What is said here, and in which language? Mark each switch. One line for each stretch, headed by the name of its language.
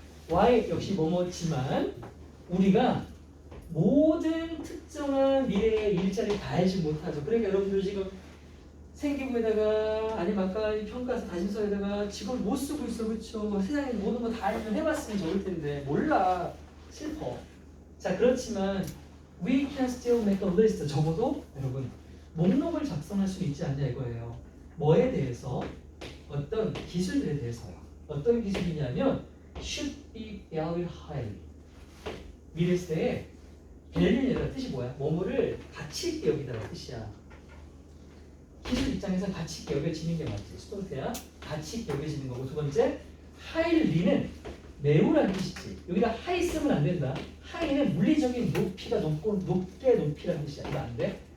Korean: Why 역시 뭐뭐지만 우리가 모든 특정한 미래의 일자리 다 알지 못하죠. 그러니까 여러분들 지금 생기부에다가 아니면 아까 평가서 다짐서에다가 직업을 못 쓰고 있어. 그렇죠? 세상에 모든 거 다 알면 해봤으면 좋을 텐데 몰라. 슬퍼.
English: 자, 그렇지만 we can still make a list.
Korean: 적어도 여러분 목록을 작성할 수 있지 않냐 이거예요. 뭐에 대해서? 어떤 기술들에 대해서요.
English: 어떤 기술이냐면 should be valued highly.
Korean: 미래 시대에 value라는 뜻이 뭐야? 뭐뭐를 가치 있게 여기다라는 뜻이야. 기술 입장에서 가치 있게 여겨지는 게 맞지. 수동태야. 가치 있게 여겨지는 거고. 두 번째, highly는 매우라는 뜻이지. 여기다 high 쓰면 안 된다. high는 물리적인 높이가 높고 높게 높이라는 뜻이야. 이거 안 돼.